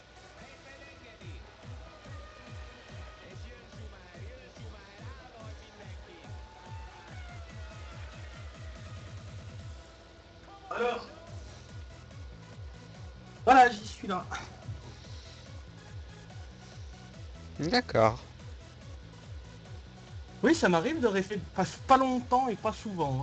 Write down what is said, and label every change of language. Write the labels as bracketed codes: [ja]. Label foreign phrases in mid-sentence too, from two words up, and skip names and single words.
[hu] Hatred engedi. És jön Schumacher, állva hagy mindenkit. [en] Come on, [fr] Alors, Joe! voilà, j'y suis là. D'accord. Oui, ça m'arrive de rester pas longtemps et pas souvent.